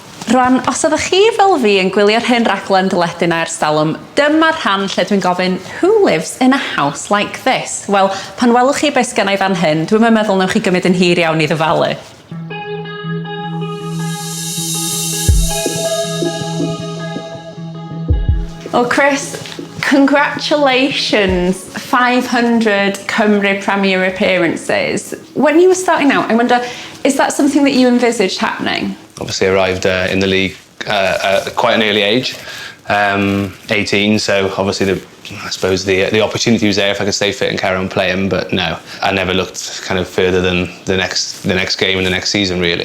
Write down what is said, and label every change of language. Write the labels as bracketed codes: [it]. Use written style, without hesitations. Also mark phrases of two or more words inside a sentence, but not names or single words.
[cy] Rwan, os ydych chi fel fi yn gwylio'r hyn raglen dyledu na ers talwm, dyma'r rhan lle dwi'n gofyn, [en] who lives in a house like this? [cy] Wel, pan welwch chi beth gennau fan hyn, dwi'n meddwl newch chi gymryd yn hir iawn i ddyfalu. [en] Well, Chris, congratulations, 500 Cymru Premier appearances. When you were starting out, I wonder, is that something that you envisaged happening? Obviously arrived in the league at quite an early age, 18, so obviously I suppose the opportunity was there if I could stay fit and carry on playing, but no, I never looked kind of further than the next game and the next season, really.